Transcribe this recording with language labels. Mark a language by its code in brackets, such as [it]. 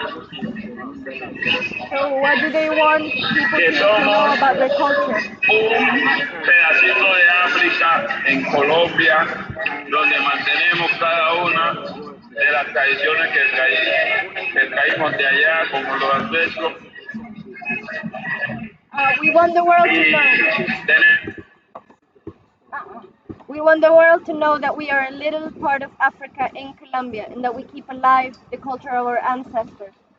[en] So what do they want people to know about their culture? [es] Un pedacito de África en Colombia, donde mantenemos cada una de las tradiciones que traímos de allá, como los ancestros. [en] We want the world to know. We want the world to know that we are a little part of Africa in Colombia and that we keep alive the culture of our ancestors.